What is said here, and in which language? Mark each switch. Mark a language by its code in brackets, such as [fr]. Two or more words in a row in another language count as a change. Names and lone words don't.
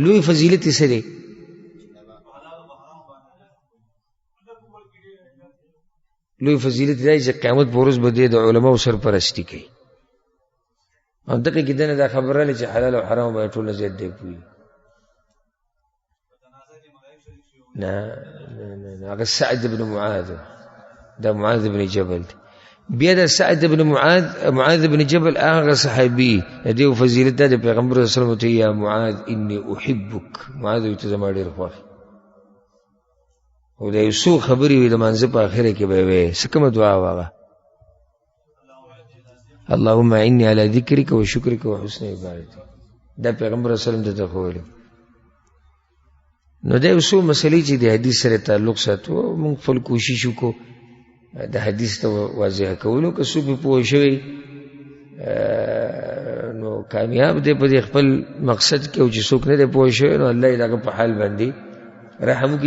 [ps] لوی فضیلت یې سره لوی فضیلت دی چې قیامت پر ورځ به د علماء سرپرستی کوي. او دغه کې دنه دا خبره لري چې حلال او حرام به ټول زیات دی کوي. نه هغه سعد بن معاذ دا معاذ بن جبل. بیا دا سعد بن معاذ بن جبل هغه صحابي دی فضیلت د پیغمبر [ar] صلی الله علیه وسلم [ps] ته [ar] یا معاذ انی احبک. [ps] معاذ ته زما ډیر خوښ او دا یو څو خبرې وي د منځ په اخره کې به وي څه کومه دعا واغه [ar] اللهم اعني على ذکرک و شکرک و حسن عبادتک. [ps] دا پیغمبر [ar] صلی الله علیه وسلم [ps] ته خوله. نو دا یو څو مسلې چې د حدیث سره تعلق ساتو موږ خپل کوشش وکړو د حدیث ته واضح کولو. که څوک پوه شوی نو کامیاب دی په خپل مقصد کې، او چې څوک نه دی پوه شوی نو الله یې دغه په حال باندې رحم وکړي.